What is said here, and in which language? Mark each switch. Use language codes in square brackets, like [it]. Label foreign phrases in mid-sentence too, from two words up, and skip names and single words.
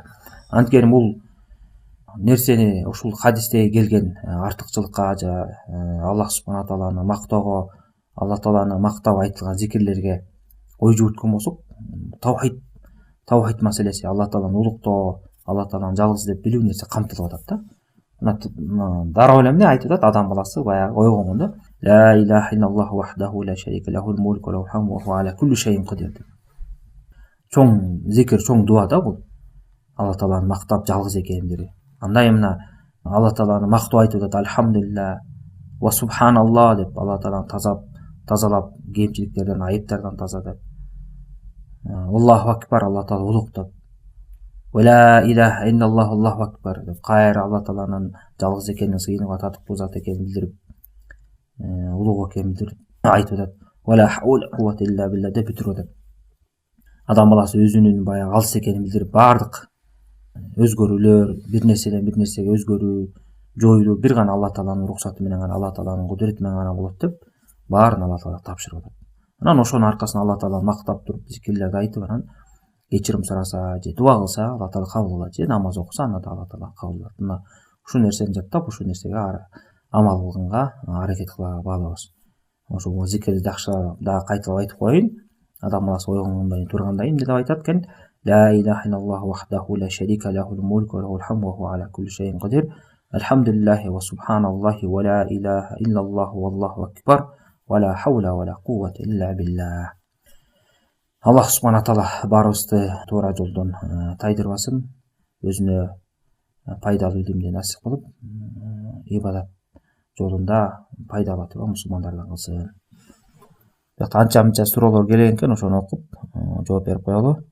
[ky] Анткени бул нерсени ушул хадисте келген артыкчылыкка же Аллах [ar] سبحانه تعالى [ky] мактоого, Аллах тааланы мактап айтылган зикирлерге ой жүгүрткөн болсок, таухид маселеси, Аллах тааланы улуктоо, Аллах тааланы жалгыз деп билүү нерсе камтылып атат да. Мына дароо эле эмне айтып атат адам баласы баягы ойгонгондо, [ar] لا إله إلا الله وحده لا شريك له الملك وله الحمد وهو على كل شيء قدير. [ky] Чоң зикир, чоң дуа да бул. Аллах тааланы мактап жалгыз экендиги. Андай мына Аллах тааланы мактоо айтып атат, [ar] الحمد لله وسبحان الله [ky] деп Аллах тааланы тазалап, кемчиликтерден, айыптардан таза деп. [ar] الله أكبر, [ky] Аллах таала улуктап. [ar] ولا إله إلا الله الله أكبر [ky] деп кайра Аллах тааланын жалгыз экенин, сыйынууга татыктуу зат экенин билдирип, улуг экенин билдирип айтып атат. [ar] ولا حول قوة إلا بالله [ky] деп бүтүрүп атат. Адам баласы өзүнүн баягы алыс экенин билдирип, бардык өзгөрүүлөр, бир нерседен бир нерсеге өзгөрүү, жоюлуу бир гана Аллах тааланын уруксаты менен гана, Аллах тааланын кудурети менен гана болот деп, баарын Аллах таала тапшырып атат. Анан ошонун аркасында Аллах тааланы мактап туруп, зикирлерди айтып, анан кечирим сураса же дуба кылса Алла таала кабыл кылат, же намаз окуса аны да Алла таала кабыл кылат. Мына ушул нерсени жаттап ушул нерсеге амал кылганга аракет кыла баалабыз. Ошол зикирди жакшы дагы кайталап айтып коеюн. Адам баласы ойгонгондон турганда эмне деп айтат экен? [ar] لا إله إلا الله وحده لا شريك له الملك وله الحمد وهو على كل شيء قدير الحمد لله وسبحان الله ولا إله إلا الله والله أكبر ولا حول ولا قوة إلا بالله. [ky] Аллах субхана таала баарыбызды туура жолдон тайдырбасын, өзүнө пайдалуу илимди насип кылып, ибадат жолунда пайда алып турган мусулмандардан кылсын. Бuyakta анча-мынча суроолор келген экен, ошону окуп жооп берип коелу.